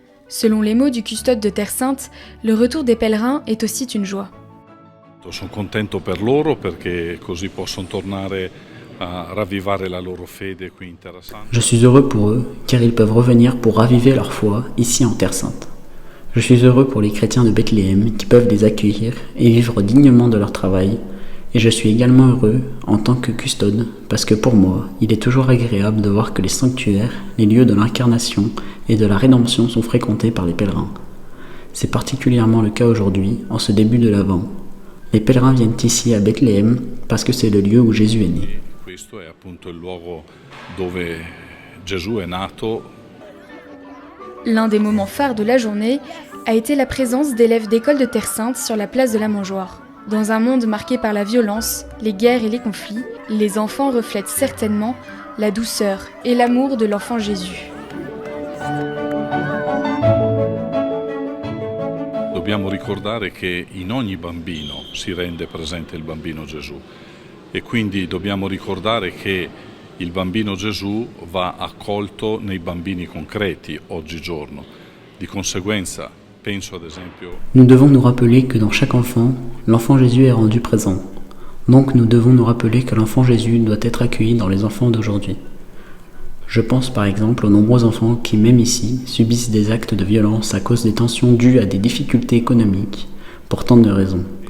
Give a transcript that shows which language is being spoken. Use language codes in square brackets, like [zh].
[fr] Selon les mots du custode de Terre Sainte, le retour des pèlerins est aussi une joie. [it] Sono contento per loro perché così possono tornare a ravvivare la loro fede qui in Terra Santa. [fr] Je suis heureux pour eux, car ils peuvent revenir pour raviver leur foi ici en Terre Sainte. Je suis heureux pour les chrétiens de Bethléem qui peuvent les accueillir et vivre dignement de leur travail. Et je suis également heureux en tant que custode, parce que pour moi, il est toujours agréable de voir que les sanctuaires, les lieux de l'incarnation et de la rédemption sont fréquentés par les pèlerins. C'est particulièrement le cas aujourd'hui, en ce début de l'Avent. Les pèlerins viennent ici à Bethléem parce que c'est le lieu où Jésus est né. [it] Questo è appunto il luogo dove Gesù è nato. [fr] L'un des moments phares de la journée a été la présence d'élèves d'école de Terre Sainte sur la place de la Mangeoire. Dans un monde marqué par la violence, les guerres et les conflits, les enfants reflètent certainement la douceur et l'amour de l'enfant Jésus. [it] Dobbiamo ricordare che in ogni bambino si rende presente il bambino Gesù e quindi dobbiamo ricordare che il bambino Gesù va accolto nei bambini concreti oggigiorno. Di conseguenza, penso ad esempio... [fr] Nous devons nous rappeler que dans chaque enfant, l'enfant Jésus est rendu présent. Donc nous devons nous rappeler que l'enfant Jésus doit être accueilli dans les enfants d'aujourd'hui. Je pense par exemple aux nombreux enfants qui, même ici, subissent des actes de violence à cause des tensions dues à des difficultés économiques, pour tant de raisons.